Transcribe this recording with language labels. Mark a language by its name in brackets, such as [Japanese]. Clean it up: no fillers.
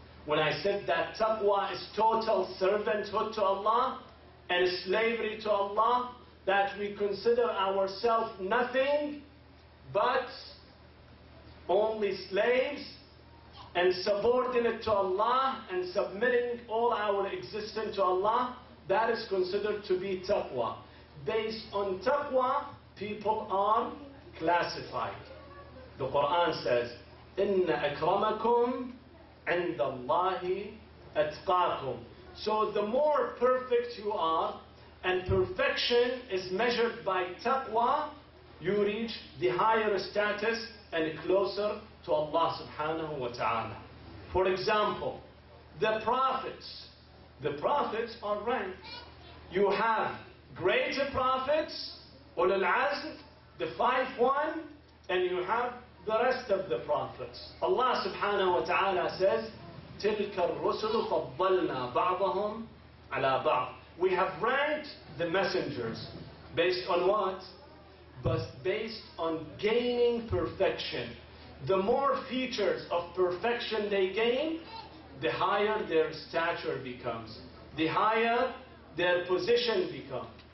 [English] When I said that taqwa is total servanthood to Allah and slavery to Allah, that we consider ourselves nothing but only slaves and subordinate to Allah and submitting all our existence to Allah, that is considered to be taqwa. Based on taqwa, people are classified. The Quran says, [Arabic] إِنَّ أَكْرَمَكُمْ عِنْدَ اللَّهِ أَتْقَاكُمْ. [English] So the more perfect you are, and perfection is measured by taqwa, you reach the higher status and closer to Allah subhanahu wa ta'ala. For example, the prophets are ranked. You have greater prophets, ulul azm, the 5-1, and you have the rest of the prophets. [Arabic] Allah subhanahu wa ta'ala says, تِلْكَ الرُّسُلُ فَضَّلْنَا بَعْضَهُمْ عَلَى بَعْضٍ. [English] We have ranked the messengers based on what? But based on gaining perfection. The more features of perfection they gain, the higher their stature becomes, the higher their position becomes.